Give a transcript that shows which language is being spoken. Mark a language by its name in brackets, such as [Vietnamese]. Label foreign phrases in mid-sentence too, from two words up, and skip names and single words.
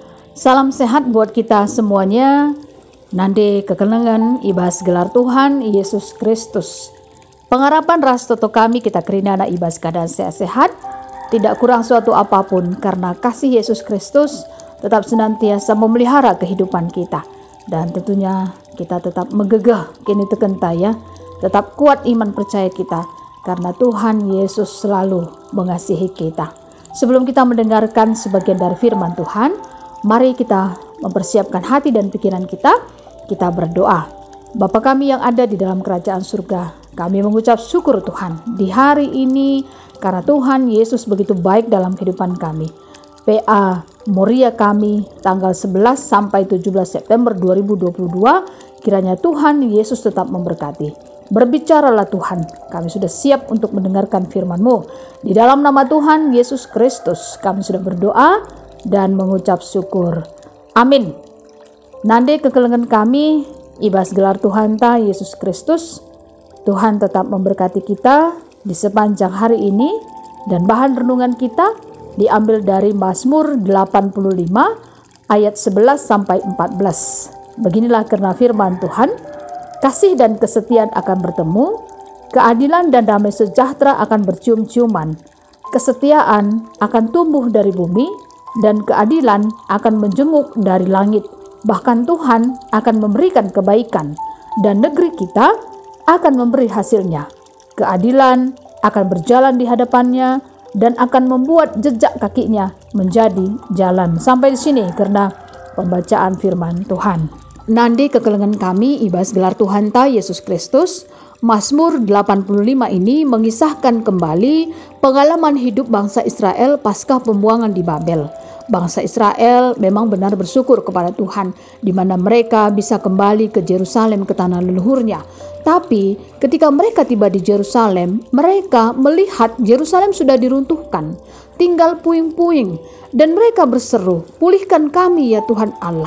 [Indonesian] Salam sehat buat kita semuanya. [Batak Karo] Nande kekenangan ibas gelar Tuhan Yesus Kristus. [Indonesian] Pengharapan [Batak Karo] ras toto kami kita kerina anak ibas [Indonesian] keadaan sehat-sehat, tidak kurang suatu apapun, karena kasih Yesus Kristus tetap senantiasa memelihara kehidupan kita. Dan tentunya kita tetap [Batak Karo] megegah kini tekenta [Indonesian] ya, tetap kuat iman percaya kita, karena Tuhan Yesus selalu mengasihi kita. Sebelum kita mendengarkan sebagian dari firman Tuhan, mari kita mempersiapkan hati dan pikiran kita berdoa. Bapa kami yang ada di dalam kerajaan surga, kami mengucap syukur Tuhan di hari ini karena Tuhan Yesus begitu baik dalam kehidupan kami. PA Moria kami tanggal 11 sampai 17 September 2022, kiranya Tuhan Yesus tetap memberkati. Berbicaralah Tuhan, kami sudah siap untuk mendengarkan firman-Mu. Di dalam nama Tuhan Yesus Kristus kami sudah berdoa dan mengucap syukur. Amin. [Batak Karo] Nande kekelengan kami, ibas gelar Tuhan ta Yesus Kristus. [Indonesian] Tuhan tetap memberkati kita di sepanjang hari ini, dan bahan renungan kita diambil dari Mazmur 85 ayat 11 sampai 14. Beginilah karena firman Tuhan, kasih dan kesetiaan akan bertemu, keadilan dan damai sejahtera akan bercium-ciuman. Kesetiaan akan tumbuh dari bumi, dan keadilan akan menjenguk dari langit. Bahkan Tuhan akan memberikan kebaikan, dan negeri kita akan memberi hasilnya. Keadilan akan berjalan di hadapannya, dan akan membuat jejak kakinya menjadi jalan. Sampai di sini karena pembacaan firman Tuhan. [Batak Karo] Nandi kekelengan kami ibas gelar Tuhan ta Yesus Kristus. [Indonesian] Mazmur 85 ini mengisahkan kembali pengalaman hidup bangsa Israel pasca pembuangan di Babel. Bangsa Israel memang benar bersyukur kepada Tuhan di mana mereka bisa kembali ke Yerusalem, ke tanah leluhurnya. Tapi ketika mereka tiba di Yerusalem, mereka melihat Yerusalem sudah diruntuhkan, tinggal puing-puing, dan mereka berseru, "Pulihkan kami ya Tuhan Allah."